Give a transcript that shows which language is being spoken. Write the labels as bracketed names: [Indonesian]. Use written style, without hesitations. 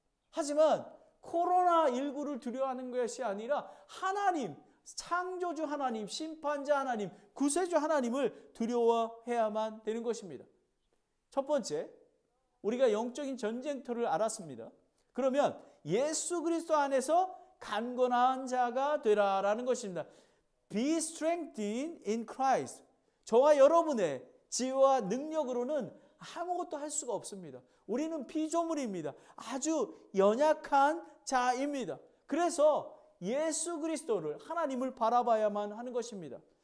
[Korean] 하지만 코로나19를 두려워하는 것이 아니라 하나님, 창조주 하나님, 심판자 하나님, 구세주 하나님을 두려워해야만 되는 것입니다. 첫 번째, 우리가 영적인 전쟁터를 알았습니다. 그러면 예수 그리스도 안에서 강건한 자가 되라라는 것입니다. [English] Be strengthened in Christ. [Korean] 저와 여러분의 지혜와 능력으로는 아무것도 할 수가 없습니다. 우리는 피조물입니다. 아주 연약한 자입니다. 그래서 예수 그리스도를 하나님을 바라봐야만 하는 것입니다.